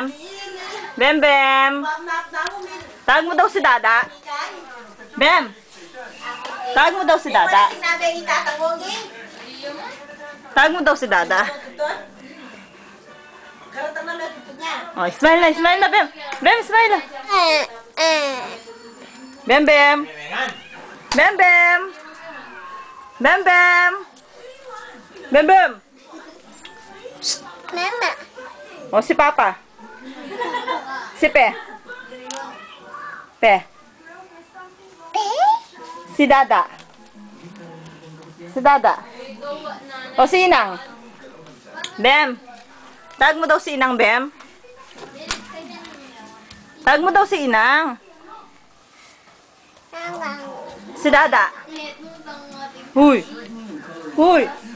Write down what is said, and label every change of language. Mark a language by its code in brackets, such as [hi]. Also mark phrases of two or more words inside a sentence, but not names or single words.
[tl] Bem, Bem? Tawag mo daw si Dada. Bem? Tawag mo daw si Dada. Tawag mo daw si Dada. Oh, smile na, Bem. Bem, smile na. Bem, Bem. Bem, Bem. Bem, Bem. Bem, Bem. Mama. Oh, si Papa. Si Pe. Pe. Si Dada. Si Dada. O si Inang. Bem. Tag mo daw si Inang, Bem. Tag mo daw si Inang. Si Dada. Huy. Huy.